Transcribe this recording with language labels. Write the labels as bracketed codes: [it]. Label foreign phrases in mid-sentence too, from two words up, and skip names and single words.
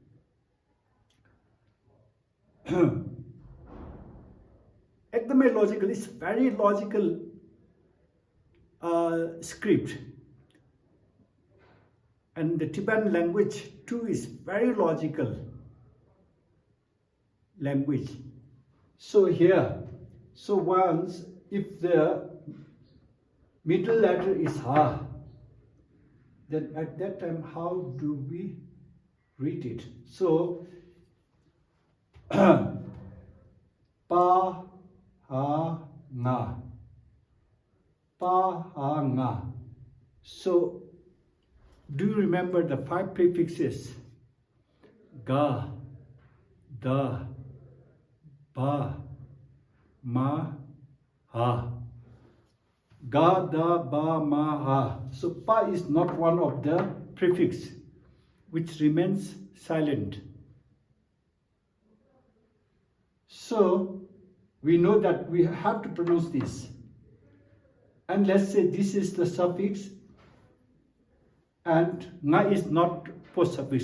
[en] Ekdamai logical, it's very logical script, and the Tibetan language too is very logical language. So here, so once if the middle letter is ha, then at that time how do we read it? So pa ha nga, pa ha nga. So do you remember the 5 prefixes? Ga, da, ba, ma, ha. Ga, da, ba, ma, ha. So pa is not one of the prefix which remains silent. So we know that we have to pronounce this. And let's say this is the suffix and nga is not post suffix.